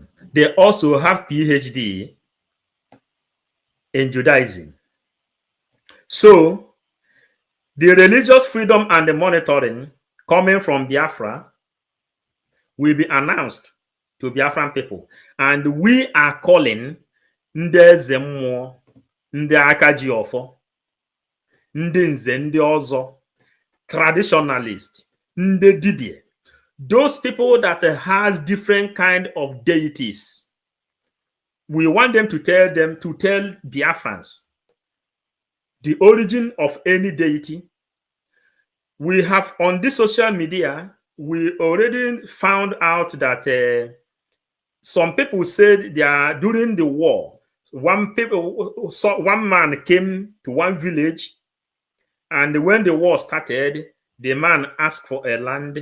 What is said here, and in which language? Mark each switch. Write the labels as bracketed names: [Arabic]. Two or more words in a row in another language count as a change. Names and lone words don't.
[English] They also have PhD in Judaism. So, the religious freedom and the monitoring coming from Biafra will be announced to Biafran people. And we are calling Nde Zemmo, Nde Akaji Ofo, Nde Nze, Nde Ozo, traditionalists, Nde Dibie. Those people that has different kind of deities. We want them to tell Biafrans the origin of any deity. We have on this social media, we already found out that some people said during the war, one man came to one village, and when the war started, the man asked for a land.